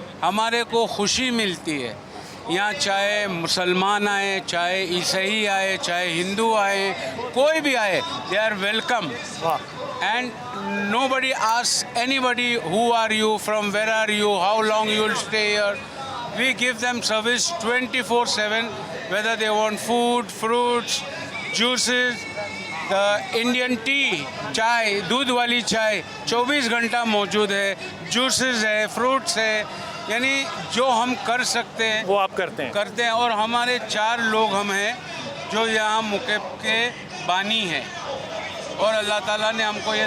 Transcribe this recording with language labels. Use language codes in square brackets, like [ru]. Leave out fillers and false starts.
[ur] ہمارے کو خوشی ملتی ہے یہاں، چاہے مسلمان آئے، چاہے عیسائی آئے، چاہے ہندو آئے، کوئی بھی آئے، [en] They are welcome. And nobody ask anybody who are you, from where are you, how long you will stay here. We give them service 24/7 whether they want food, fruits, juices. [ur] Indian T, چائے، دودھ والی چائے 24 گھنٹہ موجود ہے. Juices ہے، fruits ہے، یعنی جو ہم کر سکتے ہیں وہ آپ کرتے ہیں. اور ہمارے 4 لوگ ہم ہیں جو یہاں مکب کے بانی ہیں، اور اللہ تعالیٰ نے ہم کو یہ